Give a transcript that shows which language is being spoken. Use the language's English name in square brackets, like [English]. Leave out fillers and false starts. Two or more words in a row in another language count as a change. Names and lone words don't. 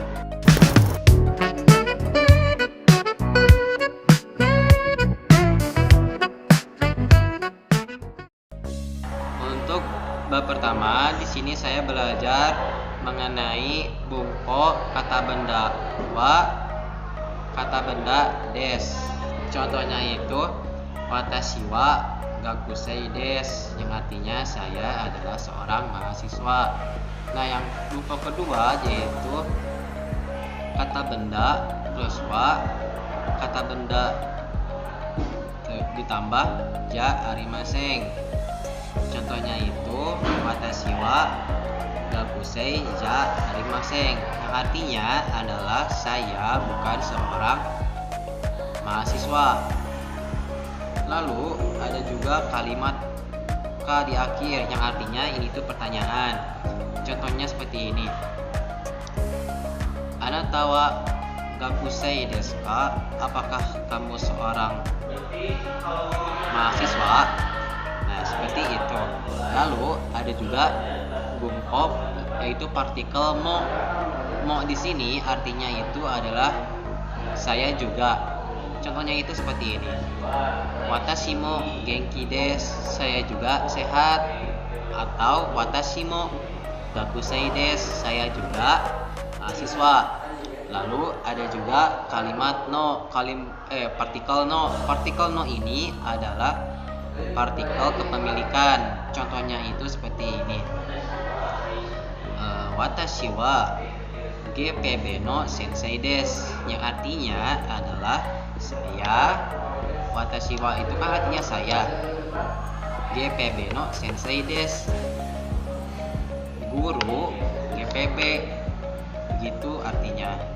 [Indonesian] Untuk bab pertama, di sini saya belajar mengenai bungko kata benda wa, kata benda des. Contohnya itu [Japanese] 私は学生です, [Indonesian] yang artinya saya adalah seorang mahasiswa. Nah, yang bungko kedua yaitu kata benda plus wa, kata benda ditambah [Japanese] じゃありません. [Indonesian] Contohnya itu [Japanese] 私は学生じゃありません, [Indonesian] yang artinya adalah saya bukan seorang mahasiswa. Lalu ada juga kalimat k di akhir yang artinya ini tuh pertanyaan. Contohnya seperti ini. [Japanese] あなたは学生ですか? [Indonesian] Apakah kamu seorang mahasiswa? Nah, seperti itu. Lalu ada juga bungko, yaitu partikel mo. Mo di sini artinya itu adalah saya juga. Contohnya itu seperti ini. [Japanese] 私も元気です, [Indonesian] saya juga sehat. [Japanese] Atau 私も学生です, [Indonesian] saya juga mahasiswa. Lalu ada juga kalimat no, partikel no. Partikel no ini adalah partikel kepemilikan. Contohnya itu seperti ini. [Japanese] 私はGPBの先生です, [Indonesian] yang artinya adalah saya. [Japanese] 私は [Indonesian] itu kan artinya saya. [Japanese] GPBの先生です, [Indonesian] guru GPB, begitu artinya.